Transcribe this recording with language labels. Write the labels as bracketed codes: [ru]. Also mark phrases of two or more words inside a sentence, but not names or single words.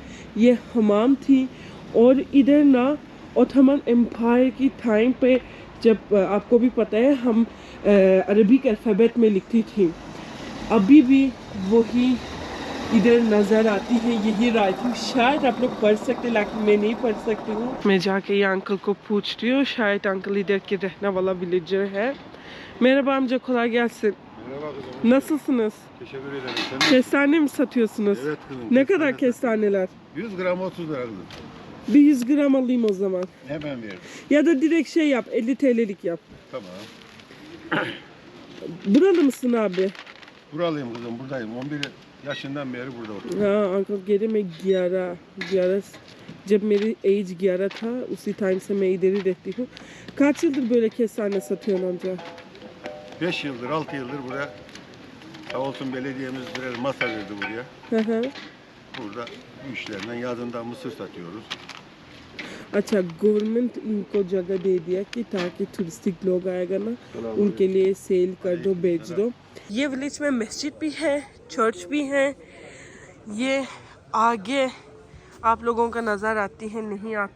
[hi] ये हमाम थी और इधर ना ओटोमन एम्पायर की टाइम पे, जब आपको भी पता है हम [en] Arabic alphabet [hi] में लिखती थी, अभी भी वही इधर नज़र आती है, यही राइटिंग। शायद आप लोग पढ़ सकते, लेकिन मैं नहीं पढ़ सकती हूँ। मैं जाके ये अंकल को पूछती हूँ, शायद अंकल इधर के रहने वाला विलेजर है। [tr] Merhaba amca, kolay gelsin. Merhaba kızım. Nasılsınız? Teşekkür ederim. Sen Kestane mi satıyorsunuz? Evet kızım. Ne kadar kestaneler? 100 gram 30 lira kızım. Bir 100 gram alayım o zaman. Hemen veririm. Ya da direkt şey yap, 50 TL'lik yap. Tamam. Buralı mısın abi? Buralıyım kızım, buradayım. 11 yaşından beri burada oturuyorum. [hi] हाँ अंकल कह रहे मैं 11 जब मेरी एज 11 था उसी टाइम से मैं इधर ही रहती हूँ. [tr] Kaç yıldır böyle kestane satıyorsun amca? 5 yıldır, 6 yıldır burada. Sağ olsun belediyemiz birer masa verdi buraya. Hı hı. Burada bu işlerden yazından mısır satıyoruz. [hi] अच्छा, गवर्नमेंट इनको जगह दे दिया कि ताकि टूरिस्टिक लोग आएगा ना, उनके लिए सेल कर दो, बेच दो. ये विलेज में मस्जिद भी है, चर्च भी है. ये आगे आप लोगों का नज़र आती है, नहीं आता.